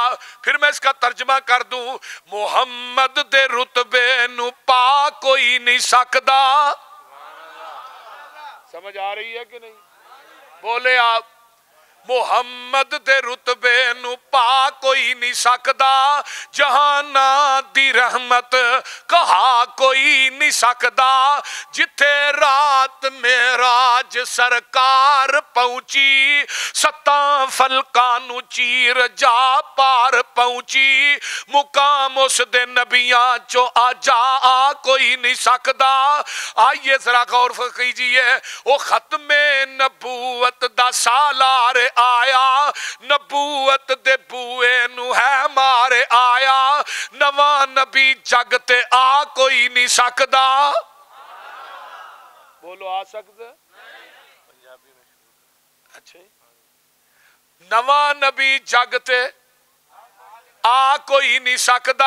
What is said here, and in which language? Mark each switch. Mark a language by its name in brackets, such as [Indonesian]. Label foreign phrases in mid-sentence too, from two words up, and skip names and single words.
[Urdu] پھر میں اس کا ترجمہ کر دوں، [Punjabi] محمد دے رتبے نو پا کوئی نہیں سکدا، [Urdu] سمجھ آ رہی ہے کہ نہیں؟ بولے آپ [Punjabi] محمد دے رتبے نو پا کوئی نہیں سکدا، جہانا دی رحمت کہا کوئی نہیں سکدا، جتھے رات معراج سرکار پہنچی، ستاں فلکاں نو چیر جا پار پہنچی، مقام اس دے نبیاں چو آ کوئی نہیں سکدا۔ [Urdu] آئیے ذرا غور کیجئے، [Punjabi] او ختم نبوت دا سالار آیا، نبوت دے بوئے نو ہے مارے آیا، نواں نبی جگ تے آ کوئی نہیں سکدا۔ بولو آ سکدا؟ اچھا نواں نبی جگ تے آ کوئی نہیں سکدا۔